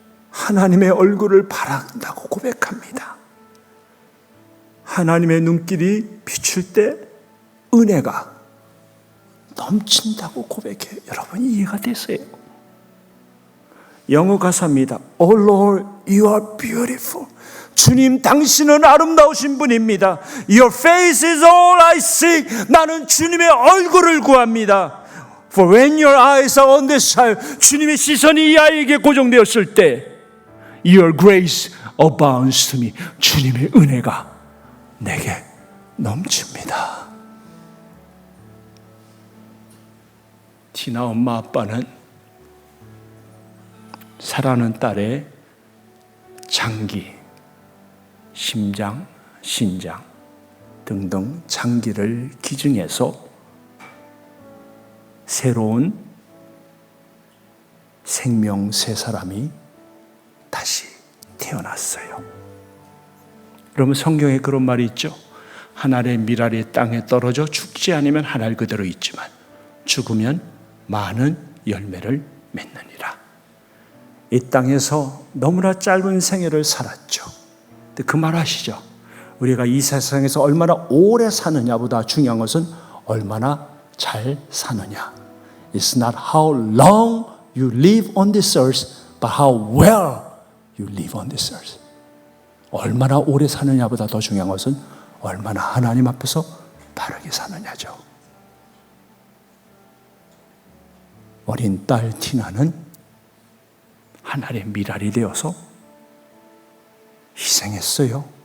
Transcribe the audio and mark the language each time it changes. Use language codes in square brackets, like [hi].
[ko] 하나님의 얼굴을 바란다고 고백합니다. 하나님의 눈길이 비출 때 은혜가 넘친다고 고백해요. 여러분 이해가 되세요? 영어 가사입니다. [en] Oh Lord, you are beautiful. [ko] 주님, 당신은 아름다우신 분입니다. [en] Your face is all I seek. [ko] 나는 주님의 얼굴을 구합니다. [en] For when your eyes are on this child, [ko] 주님의 시선이 이 아이에게 고정되었을 때 [en] Your grace abounds to me. [ko] 주님의 은혜가 내게 넘칩니다. 티나 엄마 아빠는 사랑하는 딸의 장기, 심장, 신장 등등 장기를 기증해서 새로운 생명 세 사람이 다시 태어났어요. 여러분 성경에 그런 말이 있죠. 한 알의 밀알이 땅에 떨어져 죽지 않으면 한 알 그대로 있지만 죽으면 많은 열매를 맺느니라. 이 땅에서 너무나 짧은 생애를 살았죠. 근데 그 말 아시죠? 우리가 이 세상에서 얼마나 오래 사느냐보다 중요한 것은 얼마나 잘 사느냐. [en] It's not how long you live on this earth, but how well you live on this earth. [ko] 얼마나 오래 사느냐보다 더 중요한 것은 얼마나 하나님 앞에서 바르게 사느냐죠. 어린 딸 티나는 하나님의 미랄이 되어서 희생했어요.